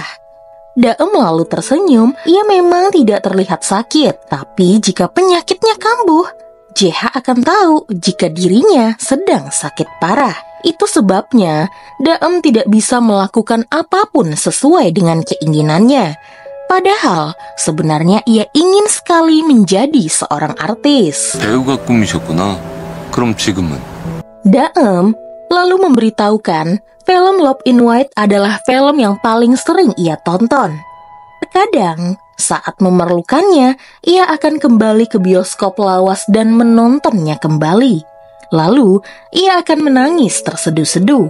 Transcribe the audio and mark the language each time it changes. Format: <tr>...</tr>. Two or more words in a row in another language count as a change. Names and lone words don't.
<id>Daem lalu tersenyum, ia memang tidak terlihat sakit, tapi jika penyakitnya kambuh, JH akan tahu jika dirinya sedang sakit parah. Itu sebabnya Daem tidak bisa melakukan apapun sesuai dengan keinginannya. Padahal sebenarnya ia ingin sekali menjadi seorang artis.</id> <ko>배우가 꿈이셨구나. 그럼 지금은?</ko> <id>Daem lalu memberitahukan film Love in White adalah film yang paling sering ia tonton. Terkadang saat memerlukannya, ia akan kembali ke bioskop lawas dan menontonnya kembali. Lalu, ia akan menangis terseduh-seduh.</id>